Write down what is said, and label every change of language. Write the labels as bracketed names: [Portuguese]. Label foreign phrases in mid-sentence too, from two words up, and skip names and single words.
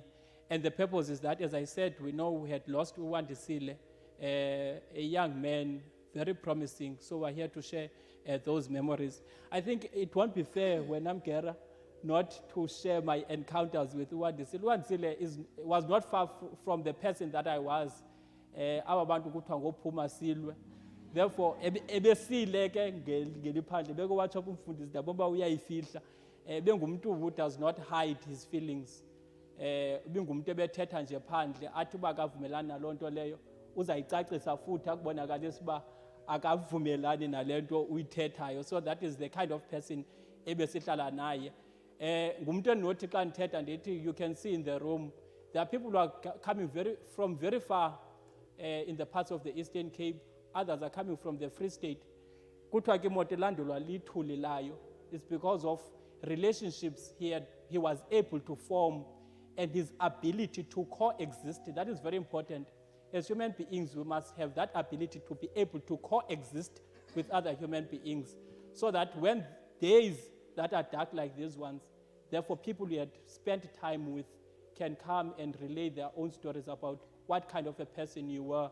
[English] And the purpose is that, as I said, we know we had lost Wandisile, a young man, very promising. So we're here to share those memories. I think it won't be fair when I'm Gera not to share my encounters with Wandisile. Wandisile was not far from the person that I was. Therefore, [Xhosa] ebesile ke ngeliphandle beke watsho umfundisi daboba uyayifihla. [English] Bengumuntu who does not hide his feelings. [Xhosa] Ubingumuntu ebethetha nje phandle athi uba akavumelani nalonto leyo uzayicacisa futhi akubonakalisa uba akavumelani nalento uyithethayo. [English] So that is the kind of person [Xhosa] ebesihlala naye. Ngumuntu endinothi xa ndithetha ndithi, [English] you can see in the room there are people who are coming from very far in the parts of the Eastern Cape. Others are coming from the Free State. [Xhosa] Kuthiwa ke imoto elandelwa lithuli layo. [English] It's because of relationships he was able to form and his ability to coexist. That is very important. As human beings, we must have that ability to be able to coexist with other human beings, so that when days that are dark like these ones, therefore people we had spent time with can come and relay their own stories about what kind of a person you were.